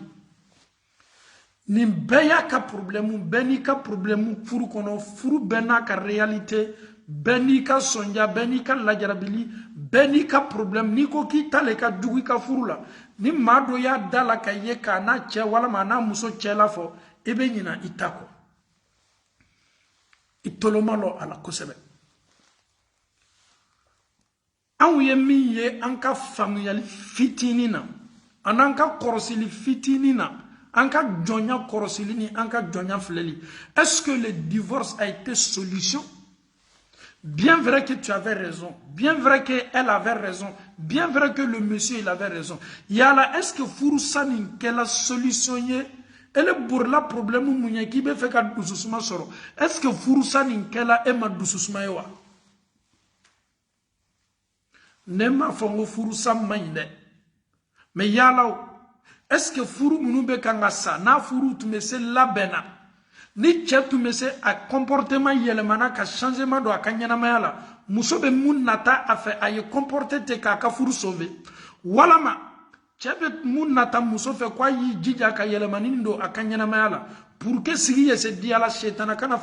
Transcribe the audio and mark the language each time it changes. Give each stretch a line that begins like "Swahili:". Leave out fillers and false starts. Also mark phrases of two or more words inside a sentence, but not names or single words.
Bambara: Nin bɛɛ y'a ka problème bɛɛ n'i ka problème furu kɔnɔ furu bɛɛ n'a ka réalité bɛɛ n'i ka sɔnja bɛɛ n'i ka lajarabili bɛɛ n'i ka problème n'i ko k'i ta le ka jugu i ka furu la ni maa dɔ y'a da la ka ye k'a n'a cɛ walima a n'a muso cɛ la fɔ i bɛ ɲina i ta kɔ i toloma lɔ a la kosɛbɛ anw ye min ye an ka faamuyali fitinin na an'an ka kɔrɔsili fitinin na an ka jɔnya kɔrɔsili ni an ka jɔnya filɛli
French: est-ce que le divorce a été solution? Bien vrai que tu avais raison, bien vrai qu'elle avait raison, bien vrai que le monsieur il avait raison.
Bambara: Yala,
French: est-ce que
Bambara: furusa nin kɛla solution ye? Elle borla problème mun ye k'i bɛ fɛ ka dususuma sɔrɔ.
French: Est-ce que
Bambara: furusa nin kɛla e ma dususuma ye wa? Ne m'a fɔ n ko furusa man ɲi dɛ. Mais yala,
French: est-ce que
Bambara: furu minnu bɛ kan ka sa n'a furu tun bɛ se labɛn na? Ni cɛ tun bɛ se a comportement yɛlɛmana ka changement don a ka ɲɛnamaya la muso bɛ mun nata a fɛ a ye comporter ten k'a ka furu sauver walama cɛ bɛ mun nata muso fɛ k'a y'i jija ka yɛlɛmani don a ka ɲɛnamaya la
French: pour que
Bambara: sigi ye se di ala setana kana